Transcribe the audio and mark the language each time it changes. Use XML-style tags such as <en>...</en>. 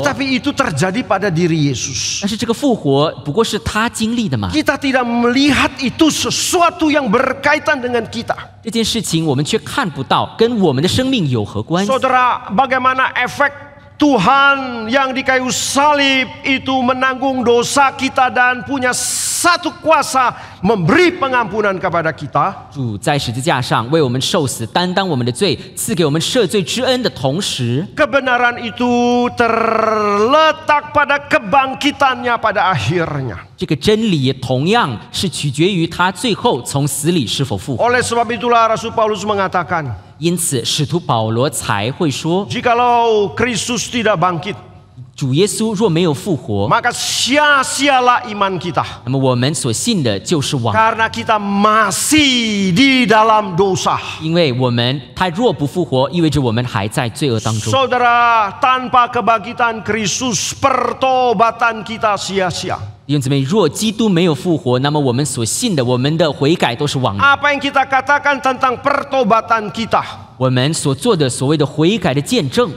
<id>Tetapi itu terjadi pada diri Yesus.</id> <zh>但是这个复活不过是他经历的嘛？</zh> <id>Kita tidak melihat itu sesuatu yang berkaitan dengan kita.</id> <zh>这件事情我们却看不到，跟我们的生命有何关系？</zh> <id>Saudara, bagaimana efek Tuhan yang di kayu salib itu menanggung dosa kita dan punya satu kuasa memberi pengampunan kepada kita.</id> <zh>主在十字架上为我们受死，担当我们的罪，赐给我们赦罪之恩的同时，</zh> <id>Kebenaran itu terletak pada kebangkitannya pada akhirnya.</id> <zh>这个真理也同样是取决于他最后从死里是否复活。</zh> <id>Oleh sebab itulah Rasul Paulus mengatakan,</id> <zh>因此，使徒保罗才会说，</zh> <id>jikalau Kristus tidak bangkit,</id> <zh>主耶稣若没有复活，</zh> <id>maka sia-sialah iman kita.</id> <zh>那么我们所信的就是枉，</zh> <id>Karena kita masih di dalam dosa.</id> <zh>因为他若不复活，意味着我们还在罪恶当中。</zh> <id>Saudara, tanpa kebangkitan Kristus, pertobatan kita sia-sia.</id> <zh>弟兄姊妹，若基督没有复活，那么我们所信的，我们的悔改都是枉然。</zh> <id>Apa yang kita katakan tentang pertobatan kita</id> <zh>我们所做的所谓的悔改的见证，</zh>